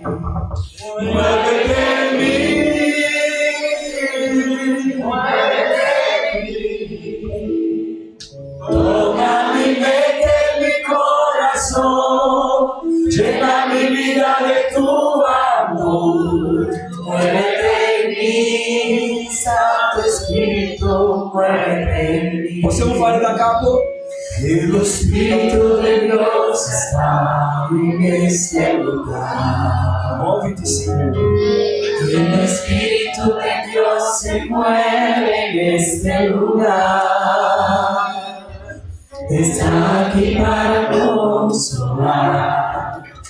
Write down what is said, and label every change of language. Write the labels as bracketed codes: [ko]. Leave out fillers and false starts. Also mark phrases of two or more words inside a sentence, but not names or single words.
[es] Muévete en mí, muévete en mí. Toma mi mente, mi corazón, llena mi vida de tu amor. Muévete en mí, Santo Espíritu, muévete en mí. [it] Possiamo fare da capo? [es] E lo Spirito de Dios está en este lugar. [it] Muoviti, Signore. [es] El Espíritu de Dios se mueve en este lugar. Está aquí para consolar.